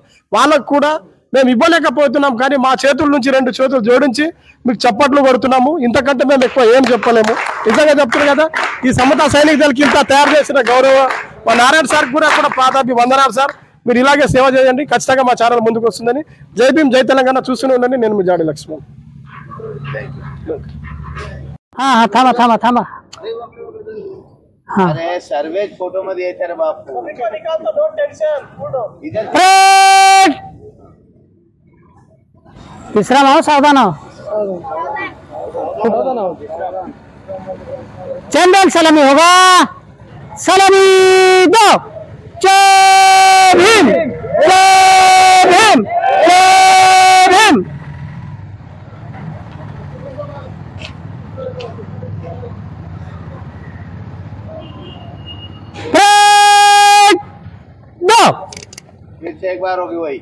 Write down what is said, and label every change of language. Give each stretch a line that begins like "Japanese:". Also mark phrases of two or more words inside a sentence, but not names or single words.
Telugu: వాళ్ళకు కూడా మేము ఇవ్వలేకపోతున్నాం, కానీ మా చేతుల నుంచి 2 చేతులు జోడించి మీకు చప్పట్లు కొడుతున్నాము. ఇంతకంటే మేము ఎక్కువ ఏం చెప్పలేము. నిజంగా చెప్తున్నారు కదా, ఈ సమతా సైనిక దళకి ఇంత తయారు చేసిన గౌరవ మా నారాయణ సార్ కూడా పాదాభి వందనాలు సార్. మీరు ఇలాగే సేవ చేయండి, ఖచ్చితంగా మా ఛానల్ ముందుకు వస్తుందని. జై భీమ్, జై తెలంగాణ. చూస్తూనే ఉండండి. నేను మీ జాడి లక్ష్మణ్.
Marathi: थांबा. अरे सर्वेज फोटो मध्ये येते रे बापू.
Hindi: तीसरा नाव सावधान. चंदन सलामी होगा. सलामी दो. जय भीम, जय भीम, जय भीम. फिर से एक बार होगी वही.